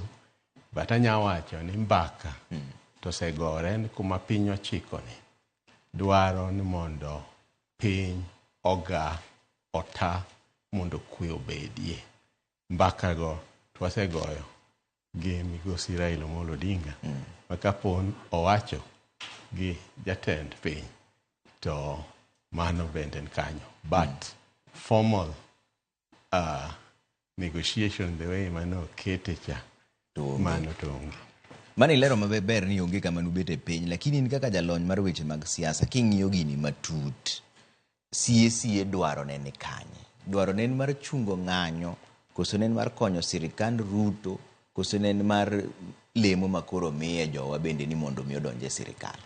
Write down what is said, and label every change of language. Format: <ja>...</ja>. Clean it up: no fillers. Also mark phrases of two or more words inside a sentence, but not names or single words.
<luo>But anya wacho ni mbaka to segore ni kuma piny ochiko ni dwaro ni mondo piny ota mondo kwe obedie. Mbaka go twasegoyo gi migosi Raila Amolo Odinga. Makapon owacho gi jatend piny, to mano bende kanyo.</luo> <en>But formal negotiation the way</en> <luo>mano kete cha, mano to onge. Mani lero maber ni onge kama nubete piny, lakini ni kaka jalony mar weche mag siasa, king'iyo gini matut, sie dwaro nene kanye? Dwaro nene mar chungo ng'anyo, koso nene mar konyo sirikand Ruto, koso nene mar lemo makoro miye jowa bende ni mondo mi odonje sirikal?</luo>